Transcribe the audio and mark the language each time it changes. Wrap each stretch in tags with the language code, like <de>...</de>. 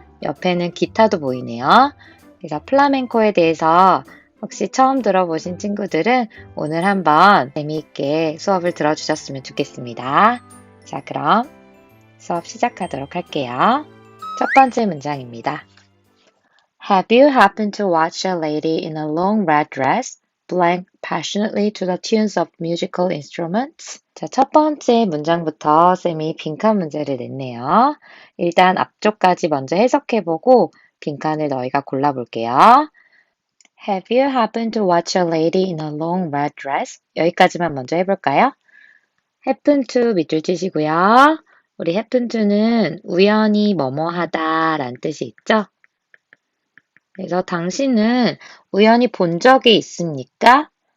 <ko>옆에는 기타도 보이네요. 그래서 플라멘코에 대해서 혹시 처음 들어보신 친구들은 오늘 한번 재미있게 수업을 들어주셨으면 좋겠습니다. 자, 그럼 수업 시작하도록 할게요. 첫 번째 문장입니다.</ko> <en>Have you happened to watch a lady in a long red dress blank passionately to the tunes of musical instruments?</en> <ko>자, 첫 번째 문장부터 쌤이 빈칸 문제를 냈네요. 일단 앞쪽까지 먼저 해석해보고 빈칸을 너희가 골라볼게요.</ko> <en>Have you happened to watch a lady in a long red dress?</en> <ko>여기까지만 먼저 해볼까요? happen to 밑줄 치시고요. 우리 happen to는 우연히 뭐뭐하다 라는 뜻이 있죠? 그래서 당신은 우연히 본 적이 있습니까?</ko>